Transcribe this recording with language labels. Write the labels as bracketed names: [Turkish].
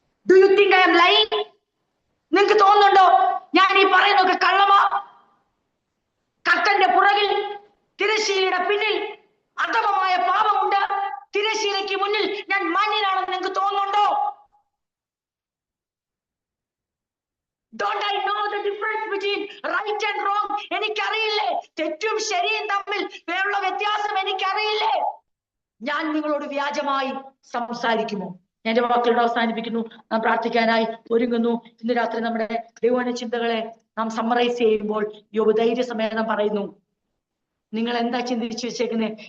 [English] Do you think I am lying? [Malayalam] നിങ്ങൾക്ക് തോന്നുന്നുണ്ടോ ഞാൻ ഈ പറയുന്നൊക്കെ കള്ളമാ? കർട്ടന്റെ പുറകിൽ, തിരശ്ശീലയുടെ പിന്നിൽ അധമമായ പാപമുണ്ട്. തിരശ്ശീലയ്ക്ക് മുന്നിൽ ഞാൻ മാന്യനാണെന്ന് നിങ്ങൾക്ക് തോന്നുന്നുണ്ടോ? [English] Don't I know the difference between right and wrong? [Malayalam] എനിക്കറിയില്ലേ തെറ്റും ശരിയും തമ്മിൽ വേറുള്ള വ്യത്യാസം? എനിക്കറിയില്ലേ? ഞാൻ നിങ്ങളോട് വ്യാജമായി സംസാരിക്കുമോ? എന്റെ വാക്കുകളുടെ അവസാനിപ്പിക്കുന്നു. നാം പ്രാർത്ഥിക്കാനായി ഒരുങ്ങുന്നു. ഇന്ന് രാത്രി നമ്മുടെ ദൈവവചന ചിന്തകളെ നാം സമ്മറൈസ് ചെയ്യുമ്പോൾ യോബ് ധൈര്യസമേതം പറയുന്നു, നിങ്ങൾ എന്താ ചിന്തിച്ചു വെച്ചേക്കുന്നത്?